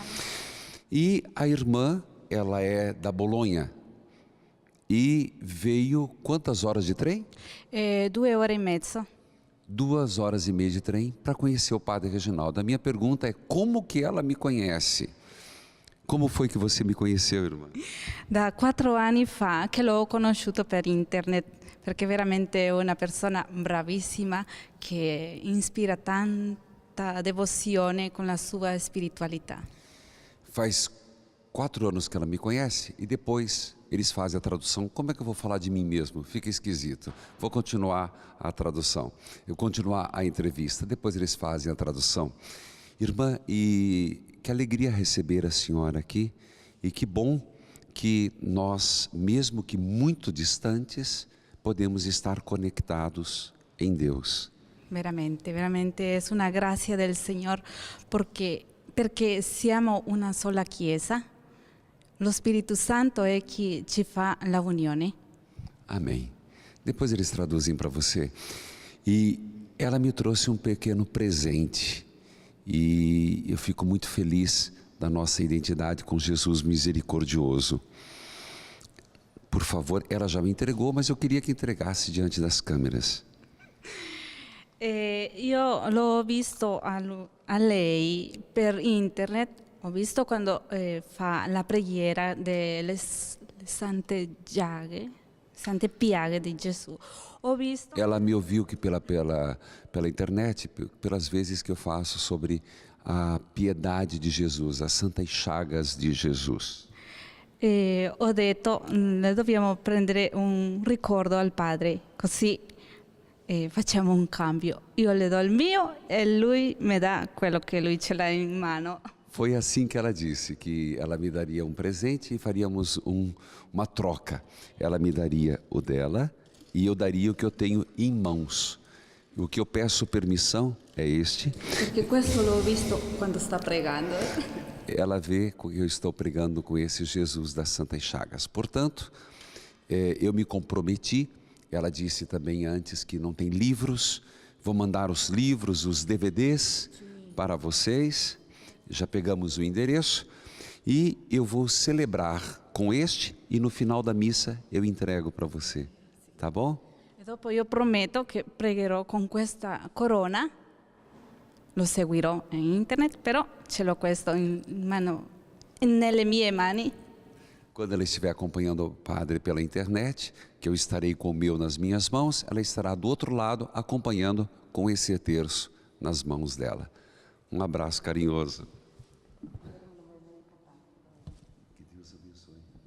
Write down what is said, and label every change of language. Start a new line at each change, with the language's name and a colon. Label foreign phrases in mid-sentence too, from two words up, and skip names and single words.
Portuguese: E a irmã, ela é da Bolonha. E veio quantas horas de trem?
Italian: 2 ore e mezzo.
Portuguese: 2 horas e meia de trem para conhecer o Padre Reginaldo. A minha pergunta é, como que ela me conhece? Como foi que você me conheceu, irmã?
Italian: Da 4 anni fa che l'ho conosciuto per internet, perché veramente è una persona bravissima che ispira tanta devozione con la sua spiritualità.
Portuguese: Faz 4 anos que ela me conhece e depois eles fazem a tradução. Como é que eu vou falar de mim mesmo? Fica esquisito. Vou continuar a tradução. Eu continuar a entrevista. Depois eles fazem a tradução. Irmã, e que alegria receber a senhora aqui. E que bom que nós, mesmo que muito distantes, podemos estar conectados em Deus.
Italian: Veramente, veramente è una grazia del Signore perché siamo una sola Chiesa. Lo Spirito Santo è chi ci fa la unione.
Portuguese: Amém. Depois eles traduzem para você. E ela me trouxe um pequeno presente. E eu fico muito feliz da nossa identidade com Jesus misericordioso. Por favor, ela já me entregou, mas eu queria que entregasse diante das câmeras.
Italian: Io l'ho visto a lei per internet, ho visto quando fa la preghiera delle sante piaghe di Gesù. Ho visto
Portuguese: Ela me ouviu que pela internet, pelas vezes que eu faço sobre a piedade de Jesus, as santas chagas de Jesus.
Italian: ho detto, dobbiamo prendere un ricordo al padre, così facciamo un cambio. Io le do il mio e lui mi dà quello che lui ce l'ha in mano.
Portuguese: Foi assim que ela disse, que ela me daria um presente e faríamos uma troca. Ela me daria o dela e eu daria o que eu tenho em mãos. O que eu peço permissão é este.
Italian: Perché questo l'ho visto quando sta pregando.
Portuguese: Ela vê que eu estou pregando com esse Jesus das Santas Chagas. Portanto, eu me comprometi. Ela disse também antes que não tem livros. Vou mandar os livros, os DVDs para vocês. Já pegamos o endereço. E eu vou celebrar com este e no final da missa eu entrego para você. Tá bom?
Italian: E dopo io prometto che pregherò con questa corona. Lo seguirò in internet, però ce l'ho questo in mano, nelle mie mani.
Portuguese: Quando ela estiver acompanhando o padre pela internet, que eu estarei com o meu nas minhas mãos, ela estará do outro lado acompanhando com esse terço nas mãos dela. Um abraço carinhoso. Que Deus abençoe.